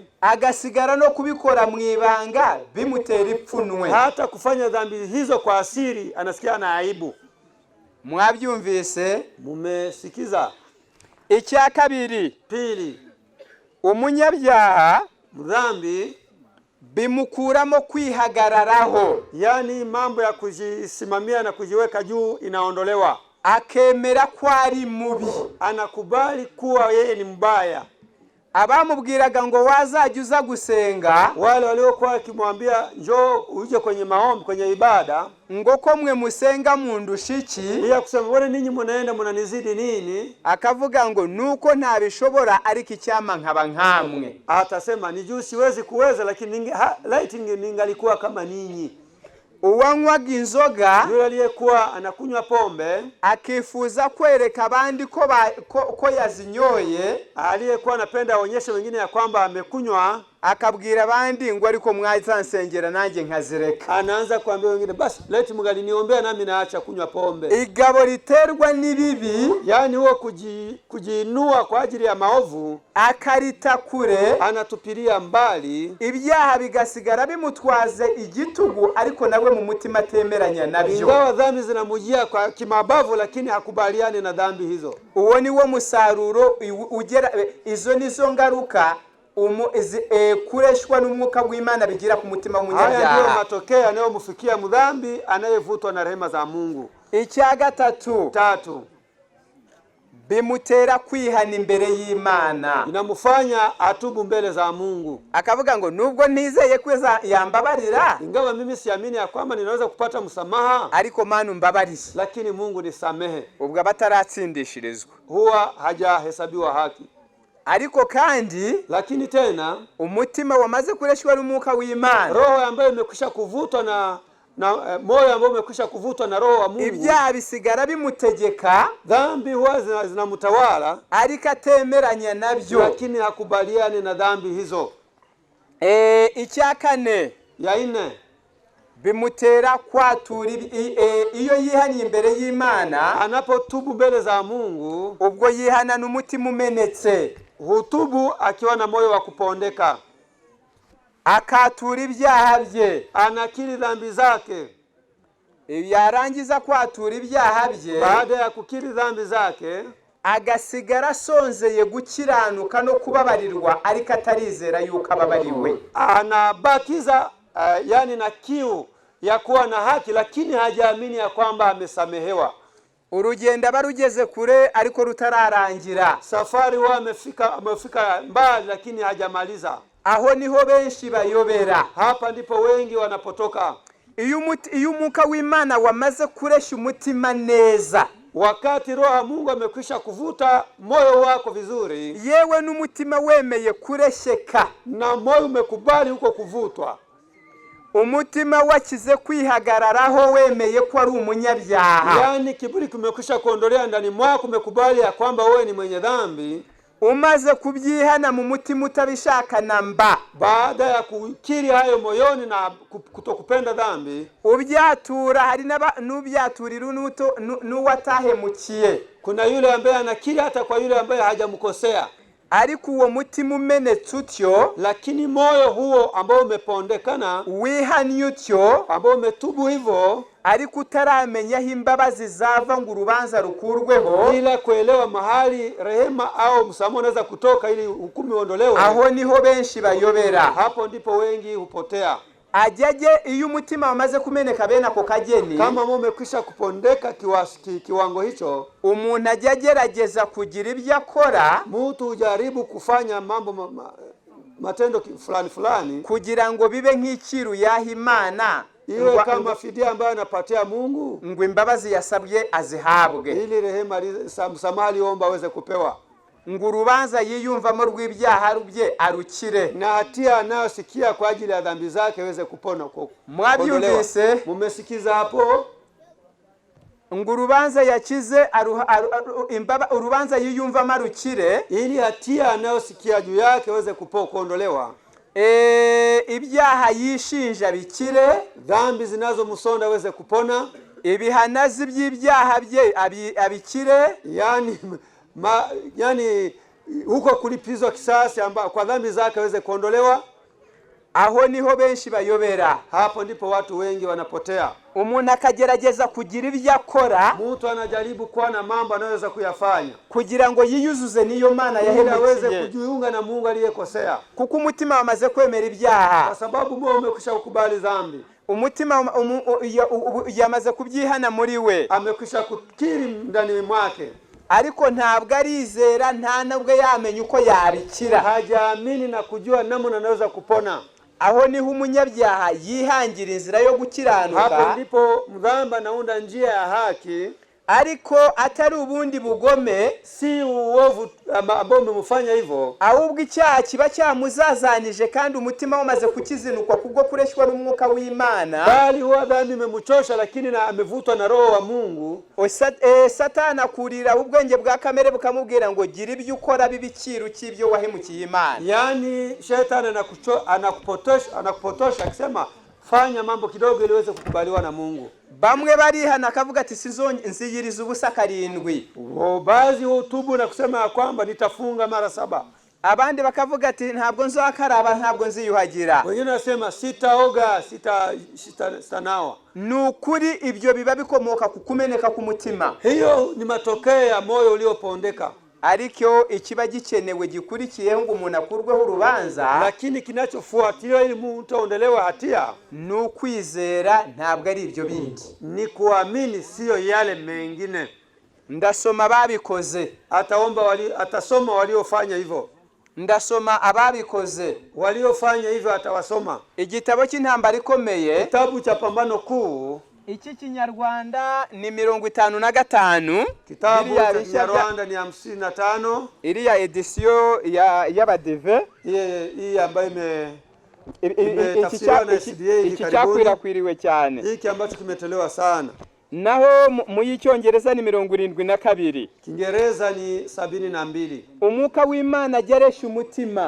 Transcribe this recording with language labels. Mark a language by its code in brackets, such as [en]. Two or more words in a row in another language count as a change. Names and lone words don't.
[rw] agasigara no kubikora mu ibanga, bimutera ipfunwe. [sw] Hata kufanya dhambi hizo kwa asiri anasikia na aibu. [rw] Mwabyumvise? [sw] Mumesikiza? [rw] Icya kabiri, [sw] pili, [rw] umunyabyaha, [sw] mdhambi, [rw] bimukuramo kwihagararaho, [sw] yani mambo ya kujisimamia na kujiweka juu inaondolewa. [rw] Akemera ko ari mubi, [sw] anakubali kuwa yeye ni mbaya. [rw] Abamubwiraga ngo wazajya uza gusenga, [sw] wale waliokuwa wakimwambia njoo uje kwenye maombi, kwenye ibada, [rw] ngo ko mwe musenga mundushiki, [sw] bila kusema bone ninyi munaenda munanizidi nini, [rw] akavuga ngo nuko ntabishobora ariko icyama nkaba nkamwe. [sw] Atasema ni juu siwezi kuweza, lakini ningalikuwa kama ninyi. [rw] uwanywaga inzoga [sw] yule aliyekuwa anakunywa pombe, [rw] akifuza kwereka abandi ko yazinyoye, [sw] aliyekuwa anapenda aonyeshe wengine ya kwamba amekunywa, [rw] akabwira abandi ngo ariko mwazansengera nanjye nkazireka. [sw] anaanza kuambia wengine, basi leti mngaliniombea nami naacha kunywa pombe. [rw] Igabo riterwa n'ibibi, [sw] yani huo kujiinua kwa ajili ya maovu, [rw] akarita kure, [sw] anatupilia mbali, [rw] ibyaha bigasigara bimutwaze igitugu, ariko nawe mu mutima atemeranya nabyo. [sw] Ingawa dhambi zinamujia kwa kimabavu, lakini hakubaliani na dhambi hizo. [rw] Uwo ni wo musaruro ugera, izo nizo ngaruka kureshwa n'umwuka w'Imana bigira ku mutima w'umunyabyaha. [sw] Haya ndio matokeo yanayomfikia mdhambi anayevutwa na rehema za Mungu. [rw] Icya gatatu, bimutera kwihana imbere y'Imana, [sw] inamufanya atubu mbele za Mungu, [rw] akavuga ngo nubwo ntizeye kweza yambabarira, [sw] ingawa mimi siamini ya kwamba ninaweza kupata msamaha, [rw] ariko Mana umbabarire, [sw] lakini Mungu nisamehe. [rw] ubwo bataratsindishirizwa, [sw] huwa hajahesabiwa haki. [rw] Ariko kandi, [sw] lakini tena [rw] umutima wamaze kureshwa n'umwuka w'Imana, [sw] roho ambayo imekwisha kuvutwa na moyo ambao umekwisha kuvutwa na roho wa Mungu, [rw] ibyaha bisigara bimutegeka, [sw] dhambi huwa zinamtawala, [rw] ariko atemeranya nabyo, [sw] lakini hakubaliani na dhambi hizo. [rw] Icya kane, [sw] ya ine, [rw] bimutera kwatura iyo yihaniye imbere y'Imana, [sw] anapotubu mbele za Mungu, [rw] ubwo yihana n'umutima umenetse, [sw] hutubu akiwa na moyo wa kupondeka, [rw] akatura ibyaha bye, [sw] anakiri dhambi zake. [rw] Yarangiza kwatura ibyaha bye, [sw] baada ya kukiri dhambi zake, [rw] agasigara sonzeye gukiranuka no kubabarirwa, ariko atarizera yuko ababariwe. [sw] Anabakiza yani na kiu ya kuwa na haki, lakini hajaamini ya kwamba amesamehewa. [rw] Urugendo barugeze kure ariko rutararangira, [sw] safari huwa amefika mbali lakini hajamaliza. [rw] Aho niho benshi bayobera, [sw] hapa ndipo wengi wanapotoka. [rw] Iyo umwuka w'Imana wamaze kuresha umutima neza, [sw] wakati roho wa Mungu amekwisha kuvuta moyo wako vizuri, [rw] yewe n'umutima wemeye kuresheka, [sw] na moyo umekubali huko kuvutwa, [rw] umutima wakize kwihagararaho wemeye ko ari umunyabyaha, [sw] yani kiburi kimekwisha kuondolea ndani mwako, umekubali ya kwamba wewe ni mwenye dhambi, [rw] umaze kubyihana mu mutima utabishaka namba, [sw] baada ya kukiri hayo moyoni na kutokupenda dhambi, [rw] ubyatura, hari n'ubyaturira n'uwatahemukiye. [sw] Kuna yule ambaye anakiri hata kwa yule ambaye hajamkosea, [rw] ariko uwo mutima umenetse utyo, [sw] lakini moyo huo ambao umepondekana, [rw] wihanye utyo, [sw] ambao umetubu hivyo, [rw] ariko utaramenya imbabazi zava ngo urubanza rukurweho, [sw] bila kuelewa mahali rehema au msamaha unaweza kutoka ili hukumu iondolewe, [rw] aho niho benshi bayobera. [sw] Hapo ndipo wengi hupotea. [rw] Ajaje iyo umutima wamaze kumeneka bene ako kageni, [sw] kama umekwisha kupondeka kiwango hicho, [rw] umuntu agerageza kugira ibyo akora, [sw] mtu ujaribu kufanya mambo matendo fulani [rw] kugira ngo bibe nk'ikiru yaha Imana, [sw] iwe kama fidia ambayo anapatia Mungu, [rw] ngo imbabazi yasabye azihabwe, [sw] ili rehema msamaha aliomba aweze kupewa, [rw] ngo urubanza yiyumvamo rw'ibyaha bye arukire, [sw] na hatia anayosikia kwa ajili ya dhambi zake aweze kupona. [rw] Mwabyumvise? [sw] Mumesikiza hapo? [rw] ngo urubanza yakize urubanza yiyumvamo arukire, [sw] ili hatia anayosikia juu yake aweze kuondolewa, [rw] ibyaha yishinja bikire, [sw] dhambi zinazomsonda aweze kupona, [rw] ibihanazi by'ibyaha bye abikire, [sw] yani huko kulipizwa kisasi kwa dhambi zake aweze kuondolewa. [rw] Aho niho benshi bayobera, [sw] hapo ndipo watu wengi wanapotea. [rw] Umuntu akagerageza kugira ibyo akora, [sw] mtu anajaribu kuwa na mambo anayoweza kuyafanya [rw] kugira ngo yiyuzuze niyo Mana yahemukiye, [sw] aweze kujiunga na Mungu aliyekosea, [rw] kuko umutima wamaze kwemera ibyaha, [sw] kwa sababu moyo umekwisha kukubali dhambi. [rw] Umutima yamaze kubyihana muri we, [sw] amekwisha kukiri ndani mwake, [rw] ariko ntabwo arizera, nta nabwo yamenye uko yabikira, [sw] hajaamini na kujua namna anaweza kupona. [rw] Aho niho umunyabyaha yihangira inzira yo gukiranuka, [sw] hapo ndipo mdhamba naunda njia ya haki, [rw] ariko atari ubundi bugome, [sw] si uovu ambao umemfanya hivyo, [rw] ahubwo icyaha kiba cyamuzazanije kandi umutima wamaze kukizinukwa kubwo kureshwa n'umwuka w'Imana, [sw] bali huwa dhambi imemchosha lakini na amevutwa na roho wa Mungu. [rw] Satani akurira ubwenge bwa kamere bukamubwira ngo gira ibyo ukora bibiciro cy'ibyo wahemukiye Imana. [sw] Yani shetani anakupotosha akisema fanya mambo kidogo ili uweze kukubaliwa na Mungu. [rw] Bamwe barihana akavuga ati nziyiriza ubusa 7. [sw] Baadhi hutubu na kusema kwamba nitafunga mara 7. [rw] Abandi bakavuga ati ntabwo nzakaraba, ntabwo nziyuhagira. [sw] Wengine nasema sitaoga, sitanawa. [rw] Nukuri ibyo biba bikomoka kukumeneka ku mutima. [sw] Hiyo ni matokeo ya moyo uliopondeka. [rw] Ariko ikiba gikenewe gikurikiyeho ngo umuntu akurweho urubanza, [sw] lakini kinachofuatilia ili mtu aondelewe hatia [rw] nukwizera, ntabwo ari ibyo bindi. [sw] Ni kuamini, sio yale mengine. [rw] Ndasoma babikoze, [sw] atasoma waliofanya hivyo. [rw] Ndasoma ababikoze, [sw] waliofanya hivyo atawasoma. [rw] Igitabo cy'intambara ikomeye, [sw] kitabu cha pambano kuu, [rw] iki Kinyarwanda ni 55, [sw] kitabu cha Kinyarwanda ni 55, [rw] iriya edition y'abadeve, [sw] hii ambayo imetafsiriwa na SDA, [rw] iki cyakwirakwiriwe cyane, [sw] hiki ambacho kimetolewa sana. [rw] Naho mu y'Icyongereza ni 72, [sw] Kiingereza ni 72. [rw] Umwuka w'Imana ageresha umutima,